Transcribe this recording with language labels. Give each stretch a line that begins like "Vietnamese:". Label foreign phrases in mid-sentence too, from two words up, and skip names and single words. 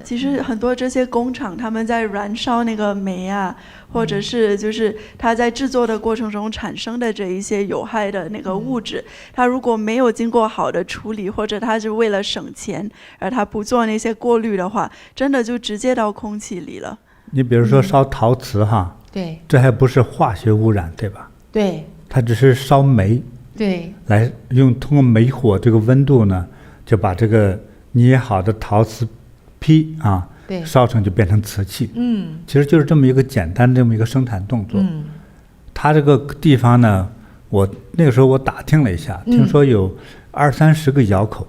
Chinese: 其實很多這些工廠，他們在燃燒那個煤啊，或者是就是它在製作的過程中產生的這一些有害的那個物質，它如果沒有經過好的處理，或者它是為了省錢而它不做那些過濾的話，真的就直接到空氣裡了。你比如說燒陶瓷哈，對，這還不是化學污染，對吧？對，它只是燒煤。對，來通過煤火這個溫度呢，就把這個捏好的陶瓷坯啊，燒成就變成瓷器。其實就是這麼一個簡單這麼一個生產動作。它這個地方呢，我那個時候我打聽了一下，聽說有20-30個窯口。